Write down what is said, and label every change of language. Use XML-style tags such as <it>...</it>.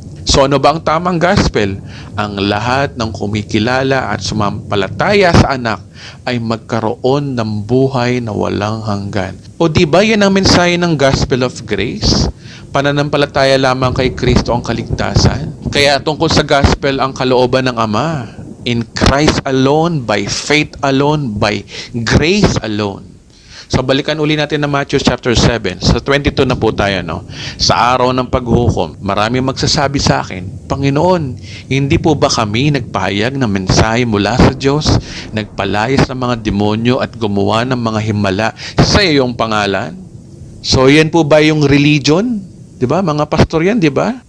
<tl>So ano ba ang tamang gospel? Ang lahat ng kumikilala at sumampalataya sa anak ay magkaroon ng buhay na walang hanggan. O di ba yan ang mensahe ng</tl> <en>gospel of grace?</en> <tl>Pananampalataya lamang kay Kristo ang kaligtasan. Kaya tungkol sa gospel ang kalooban ng Ama.</tl> <en>In Christ alone, by faith alone, by grace alone.</en> <tl>So balikan uli natin na Matthew chapter 7. Sa 22 na po tayo, no? Sa araw ng paghuhukom, marami magsasabi sa akin, Panginoon, hindi po ba kami nagpahayag ng mensahe mula sa Diyos, nagpalayas ng mga demonyo at gumawa ng mga himala sa iyong pangalan? So yan po ba yung religion? 'Di ba? Mga pastor yan, 'di ba?</tl>